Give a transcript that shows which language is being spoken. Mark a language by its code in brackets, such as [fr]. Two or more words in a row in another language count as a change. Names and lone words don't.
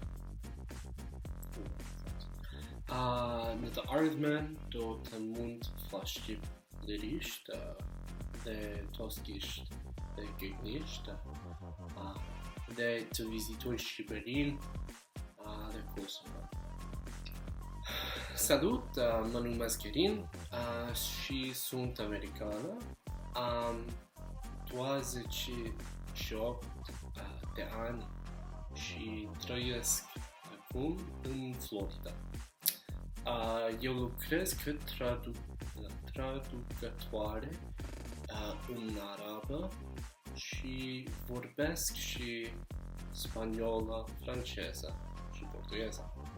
[sq] Në të ardhmen do të mund të flas shqip lirisht dhe toskisht dhe gëgnisht dhe të vizitoj Shqipërinë dhe Kosovën. [ro] Salut, më nume Askerin, și sunt americană, am 28 de ani și trăiesc acum în Florida. Eu lucrez ca traducătoare în arabă și vorbesc și spaniolă, franceză și portugheză.